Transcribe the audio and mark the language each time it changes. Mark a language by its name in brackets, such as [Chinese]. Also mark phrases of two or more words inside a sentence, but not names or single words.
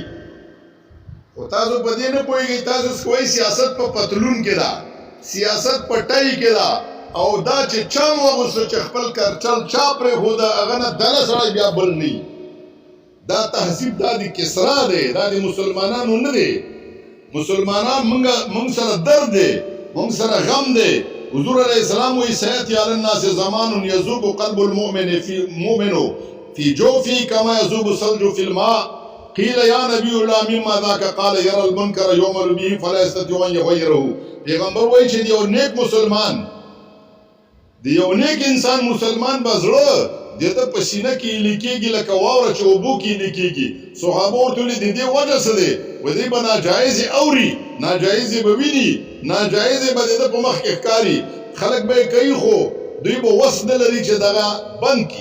[Pashto] خو تاسو په دې نه پوهېږئ، تاسو کوئ سیاست په پتلون کې ده، سیاست په ټای کې ده، او دا چې چا واغوسته چې خپل کرچل چا پرېښوده هغه نه دله سړی بیا بل نه. دا تهذیب دا د کسرا دی، دا د مسلمانانو نه دی. مسلمانان موږ سره درد دی، موږ سره غم دی. [Arabic] حضور علیه السلام وایي سیأتی علی الناس زمان یذوب قلب المؤمن فی جوفه کما یذوب الثلج فی الماء. قیل یا نبی الله مما ذاک قال یرى المنکر یؤمر به فلا یستطیع ان یغیره. [Pashto] پیغمبر وایي چې د یو نیک مسلمان، د یو نیک انسان مسلمان به زړه د ده په سینه کې ایلې کېږي لکه واوره چې اوبو کې ایلې کېږي. صحابه ورته ویلي د دې وجه څه دی؟ وایي دوی به ناجایزې اوري، ناجایزې به ویني، ناجایزې به د ده په مخ کې ښکاري، خلک به یې کوي خو دوی به وس نه لري چې دغه بند کړي.